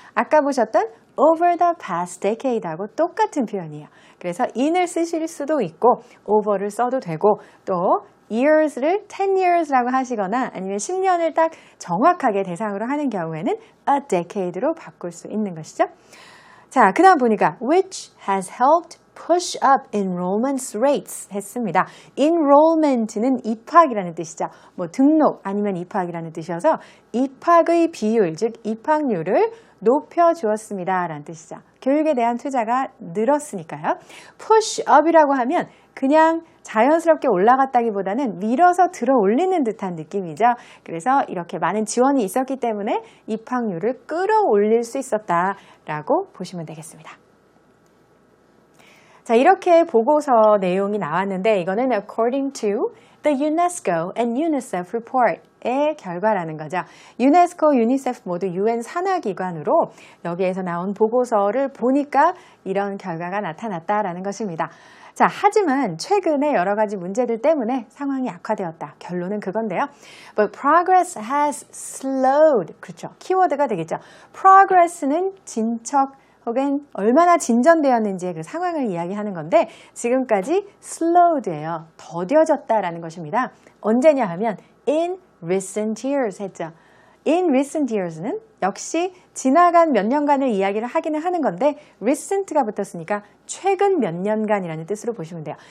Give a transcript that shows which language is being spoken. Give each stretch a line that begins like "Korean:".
Korean: 아까 보셨던
English: over the past decade
Korean: 하고 똑같은 표현이에요. 그래서 in을 쓰실 수도 있고 over를 써도 되고 또 years를 10 years라고 하시거나 아니면 10년을 딱 정확하게 대상으로 하는 경우에는 a decade로 바꿀 수 있는 것이죠. 자, 그 다음 보니까
English: which has helped push up enrollment rates
Korean: 했습니다. enrollment는 입학이라는 뜻이죠. 뭐 등록 아니면 입학이라는 뜻이어서 입학의 비율, 즉 입학률을 높여주었습니다 라는 뜻이죠. 교육에 대한 투자가 늘었으니까요. push up이라고 하면 그냥 자연스럽게 올라갔다기보다는 밀어서 들어 올리는 듯한 느낌이죠. 그래서 이렇게 많은 지원이 있었기 때문에 입학률을 끌어올릴 수 있었다라고 보시면 되겠습니다. 자, 이렇게 보고서 내용이 나왔는데 이거는
English: according to the UNESCO and UNICEF report
Korean: 의 결과라는 거죠. 유네스코, 유니세프 모두 UN 산하기관으로 여기에서 나온 보고서를 보니까 이런 결과가 나타났다라는 것입니다. 자, 하지만 최근에 여러 가지 문제들 때문에 상황이 악화되었다. 결론은 그건데요.
English: But progress has slowed.
Korean: 그렇죠. 키워드가 되겠죠. progress는 진척 혹은 얼마나 진전되었는지의 그 상황을 이야기하는 건데 지금까지 slowed예요. 더뎌졌다라는 것입니다. 언제냐 하면
English: in recent years
Korean: 했죠.
English: In recent years
Korean: 는 역시 지나간 몇 년간을 이야기를 하기는 하는 건데 recent가 붙었으니까 최근 몇 년간이라는 뜻으로 보시면 돼요.